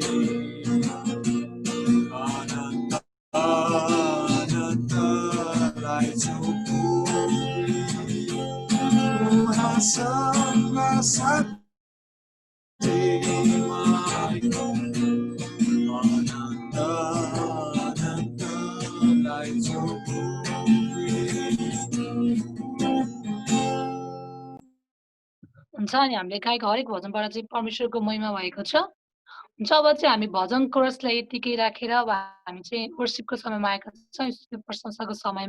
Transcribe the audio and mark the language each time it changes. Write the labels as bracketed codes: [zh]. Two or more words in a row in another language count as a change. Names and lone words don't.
[ne] Ananta Ananta Laitokori Sanga Sati Maini Ananta Ananta Laitokori हुन्छ अनि हामीले गाएको हरेक भजनबाट चाहिँ परमेश्वरको महिमा भएको छ। हुन्छ अब चाहिँ हामी भजन कोरसलाई यतिकै राखेर अब हामी चाहिँ वर्शिपको समयमा आएका छौँ, स्तुति प्रशंसाको समयमा।